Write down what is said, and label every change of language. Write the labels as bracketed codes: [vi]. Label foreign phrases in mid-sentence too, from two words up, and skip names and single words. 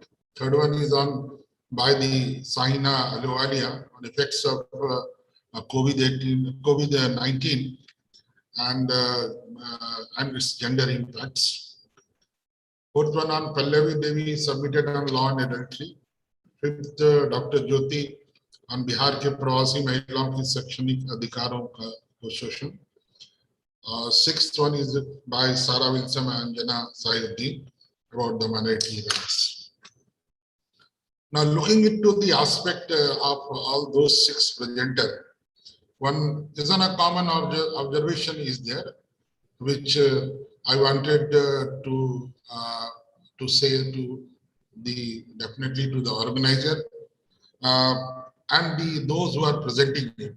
[en] Third one is on by the Sahina Ahluwalia on effects of COVID-19 and its gender impacts. Fourth one on Pallavi Devi submitted on law and adultery. Fifth, Dr. Jyoti on Bihar ke Pravasi Mahilaon ki Shaikshanik Adhikaron ka Shoshan. Sixth one is by Sarah Wilson and Anjana Sainuddin about the minority rights. Now, looking into the aspect of all those 6 presenters, one isn't a common observation is there, which I wanted to say to definitely to the organizer and those who are presenting it.